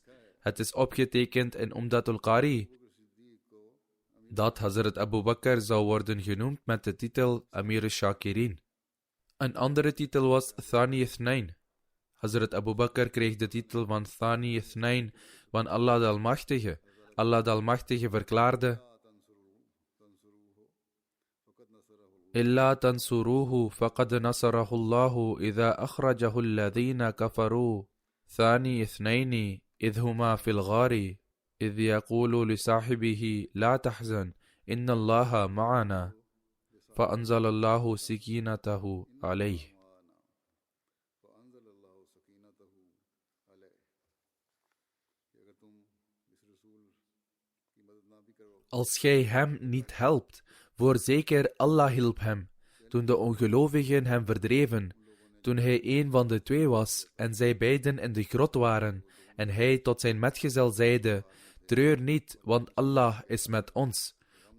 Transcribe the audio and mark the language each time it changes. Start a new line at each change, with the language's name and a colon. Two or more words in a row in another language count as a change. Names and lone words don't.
Dutch: Het is opgetekend in Umdatul Qari dat Hazrat Abu Bakr zou worden genoemd met de titel Amir al-Shakirin. Een andere titel was
Arabic: ثاني اثنين.
Dutch: Hazrat Abu Bakr kreeg de titel van
Arabic: ثاني اثنين
Dutch: van Allah de Almachtige. Allah de Almachtige verklaarde,
Arabic: إلا تنصروه فقد نصره الله إذ أخرجه الذين كفروا. ثاني اثنين إذ هما في الغار. إذ يقول لصاحبه لا تحزن. إن الله معنا. فأنزل الله سكينته عليه.
Dutch: Als gij hem niet helpt, voorzeker Allah hielp hem, toen de ongelovigen hem verdreven, toen hij een van de twee was en zij beiden in de grot waren, en hij tot zijn metgezel zeide, treur niet, want Allah is met ons.